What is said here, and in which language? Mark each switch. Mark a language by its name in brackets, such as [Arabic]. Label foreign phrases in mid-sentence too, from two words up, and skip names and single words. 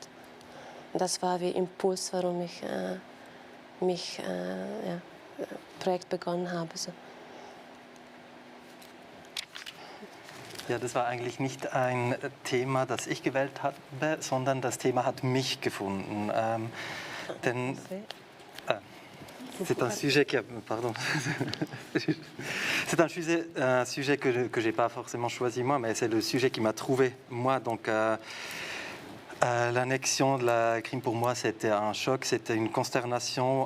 [German] Und das war wie Impuls, warum ich Projekt begonnen habe. So. Ja, das war eigentlich nicht ein Thema, das ich gewählt habe, sondern das Thema hat mich gefunden. [French] Denn c'est un sujet qui a, pardon, c'est un sujet que j'ai pas forcément choisi moi, mais c'est le sujet qui m'a trouvé moi. Donc l'annexion de la Crimée pour moi c'était un choc, c'était une consternation.